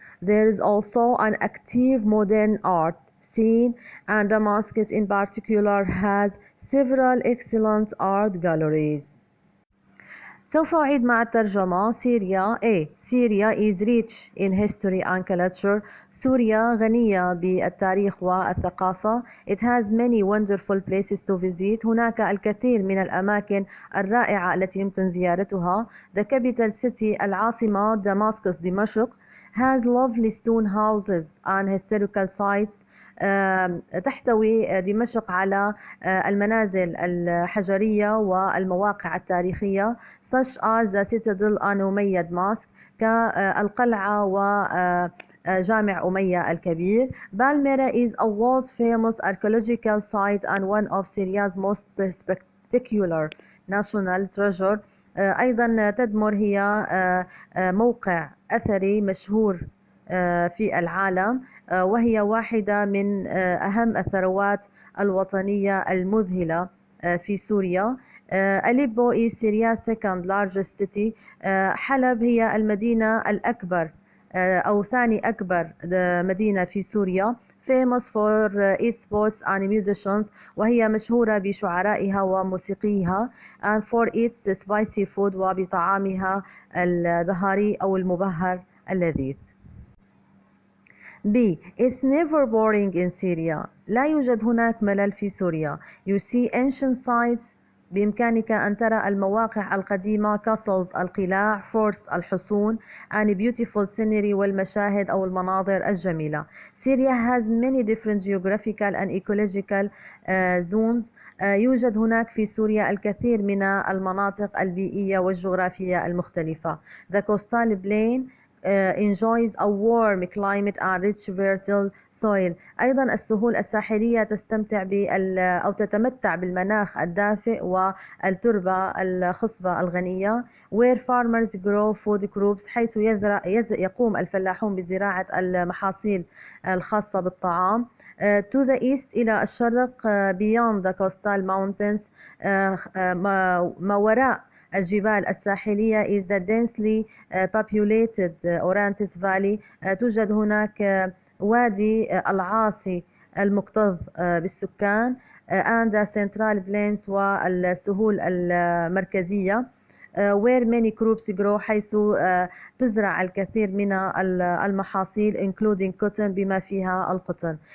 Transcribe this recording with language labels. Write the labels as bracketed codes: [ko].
[en] There is also an active modern art scene, and Damascus in particular has several excellent art galleries. [ar] سوف أعيد مع الترجمة. [en] Syria is rich in history and culture. [ar] سوريا غنية بالتاريخ والثقافة. [en] It has many wonderful places to visit. [ar] هناك الكثير من الأماكن الرائعة التي يمكن زيارتها. [en] The capital city [ar] العاصمة دمشق [en] has lovely stone houses and historical sites. [ar] تحتوي دمشق على المنازل الحجرية والمواقع التاريخية [en] such as the citadel and Umayyad Mosque [ar] كالقلعة وجامع أمية الكبير. [en] Palmyra is a world famous archaeological site and one of Syria's most spectacular national treasure. [ar] أيضا تدمر هي موقع أثري مشهور في العالم، وهي واحدة من أهم الثروات الوطنية المذهلة في سوريا. [en] Aleppo is Syria's second largest city. [ar] حلب هي المدينة الأكبر أو ثاني أكبر مدينة في سوريا. [en] famous for its sports and musicians، [ar] وهي مشهورة بشعرائها وموسيقيها [en] and for its spicy food [ar] وبطعامها البهاري أو المبهر اللذيذ. [en] B. It's never boring in Syria. [ar] لا يوجد هناك ملل في سوريا. [en] You see ancient sites, [ar] بإمكانك أن ترى المواقع القديمة [en] castles [ar] القلاع [en] forts [ar] الحصون [en] and beautiful scenery [ar] والمشاهد أو المناظر الجميلة. [en] Syria has many different geographical and ecological zones. [ar] يوجد هناك في سوريا الكثير من المناطق البيئية والجغرافية المختلفة. [en] The coastal plain enjoys a warm climate and rich fertile soil. [ar] أيضا السهول الساحلية تستمتع أو تتمتع بالمناخ الدافئ والتربة الخصبة الغنية. [en] where farmers grow food crops [ar] حيث يقوم الفلاحون بزراعة المحاصيل الخاصة بالطعام. [en] To the east [ar] إلى الشرق [en] beyond the coastal mountains [ar] ما وراء الجبال الساحلية [en] is the densely populated Orantes Valley. [ar] توجد هناك وادي العاصي المكتظ بالسكان [en] and the central plains [ar] والسهول المركزية [en] where many crops grow [ar] حيث تزرع الكثير من المحاصيل [en] including cotton [ar] بما فيها القطن.